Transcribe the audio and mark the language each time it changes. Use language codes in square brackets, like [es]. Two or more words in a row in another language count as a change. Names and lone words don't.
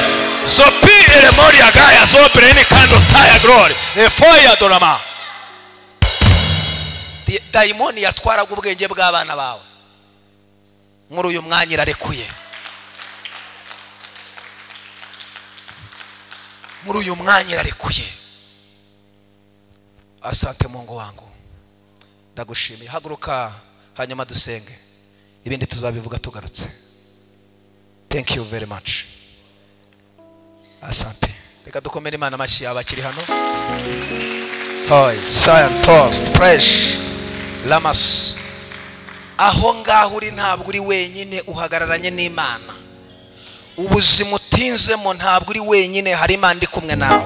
[rw] Sopi elemoria gaya zobreni kando staya glory efoya dorama. Daimoni yatwaraga ubwenge bw'abana bawe, muri uyu mwanya irarekuye. Muri uyu mwanya irarekuye. [sw] Asante Mungu wangu, [rw] ndagushimiye. Haguruka hanyuma dusenge, ibindi tuzabivuga tugarutse. [en] Thank you very much. [sw] Asante. [rw] Reka dukomere Imana amashyi abakiri hano. Hoy Zion Post Fresh Lamas. Aho ngaho uri ntabwo uri wenyine, uhagararanye n'Imana. Ubuzima utinzemo ntabwo uri wenyine, hari Imana iri kumwe nawe.